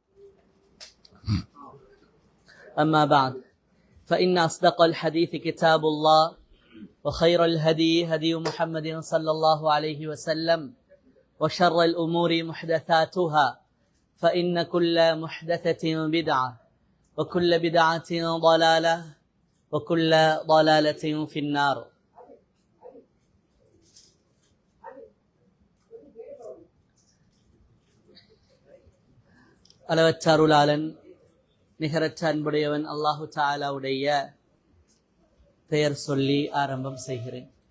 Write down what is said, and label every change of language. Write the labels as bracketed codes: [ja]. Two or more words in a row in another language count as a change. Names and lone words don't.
[ar] أما بعد فإن أصدق الحديث كتاب الله وخير الهدي هدي محمد صلى الله عليه وسلم وشر الأمور محدثاتها فإن كل محدثة بدعة وكل بدعة ضلالة وكل ضلالة في النار. [ta] அளவற்ற அருளாளன் நிகரற்ற அன்புடையவன் அல்லாஹு தஆலாவுடைய பெயர் சொல்லி ஆரம்பம் செய்கிறேன்.